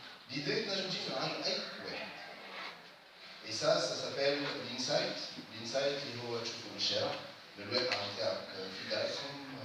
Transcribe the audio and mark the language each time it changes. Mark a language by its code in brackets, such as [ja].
[ar] l'idée تنجم تجي من عند اي واحد. [fr] et ça s'appelle l'insight. [ar] l'insight اللي هو تشوفه بالشارع بالواقع نتاعك في داركم.